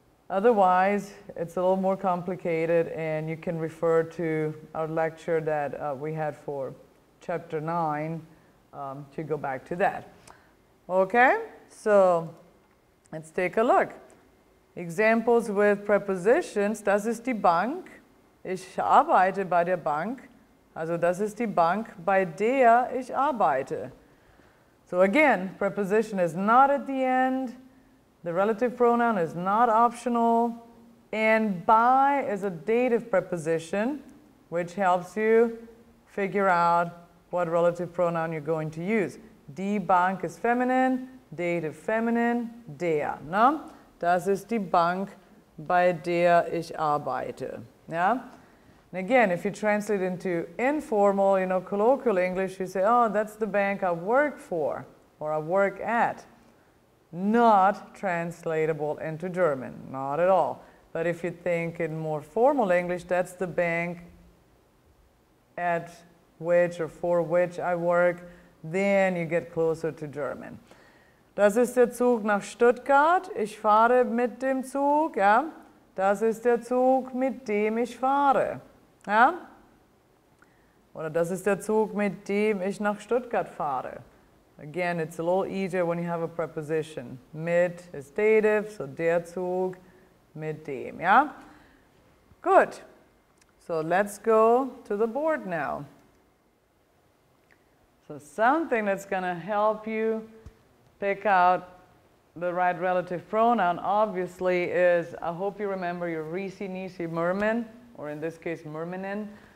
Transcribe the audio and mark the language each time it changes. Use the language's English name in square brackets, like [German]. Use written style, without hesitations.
[English] Otherwise, it's a little more complicated, and you can refer to our lecture that we had for Chapter 9 to go back to that. Okay, so let's take a look. Examples with prepositions. [German] Das ist die Bank. Ich arbeite bei der Bank. Also das ist die Bank, bei der ich arbeite. [English] So again, preposition is not at the end. The relative pronoun is not optional. And by is a dative preposition, which helps you figure out what relative pronoun you're going to use. Die Bank is feminine, dative feminine, der. No? [German] Das ist die Bank, bei der ich arbeite. [English] Yeah? And again, if you translate into informal, colloquial English, you say, oh, that's the bank I work for or I work at. Not translatable into German, not at all. But if you think in more formal English, that's the bank at which or for which I work, then you get closer to German. [German] Das ist der Zug nach Stuttgart. Ich fahre mit dem Zug. Ja? Das ist der Zug, mit dem ich fahre. Ja? Oder das ist der Zug, mit dem ich nach Stuttgart fahre. [English] Again, it's a little easier when you have a preposition. Mit is dative, so [German] der Zug, mit dem. [English] Yeah? Good. So let's go to the board now. So something that's going to help you pick out the right relative pronoun, obviously, is, I hope you remember your Risi, Nisi, Merman, or in this case, Mermanen.